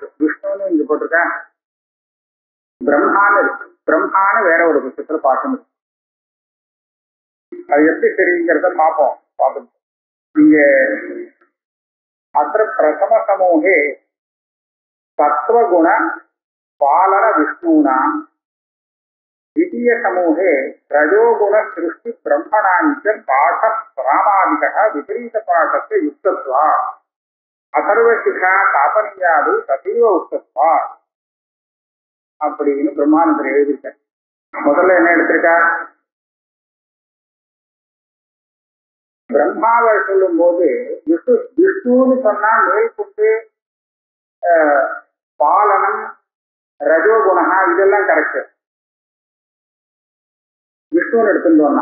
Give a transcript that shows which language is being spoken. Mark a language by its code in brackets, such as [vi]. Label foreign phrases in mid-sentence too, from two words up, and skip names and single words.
[ta] விஷ்ணுன்னு இங்க போட்டிருக்க, பிரம்மான்னு இருக்கு. பிரம்மான்னு வேற ஒரு விஷயத்துல பார்க்கணும். அது எப்படி தெரியுங்கிறத பார்ப்போம். [sa] இங்க अथ प्रथम समूहे सत्त्वगुण पालन विष्णुना, द्वितीय समूहे रजोगुण सृष्टि ब्रह्मणांच पाठ रामादिकः विपरीत पाठस्य युक्तत्वात् अथर्वशिखा तापनीयादि तथैव उक्तत्वात् [ta] அப்படின்னு பிரம்மானந்தர் எழுதியிருக்கார். முதல்ல என்ன எடுத்திருக்கார், பிரம்மாவை சொல்லும் போது விஷ்ணுன்னு சொன்னா மேற்கொண்டு பாலனம் ரஜோகுணா இதெல்லாம் கரெக்ட், விஷ்ணுன்னு எடுத்துட்டோம்னா.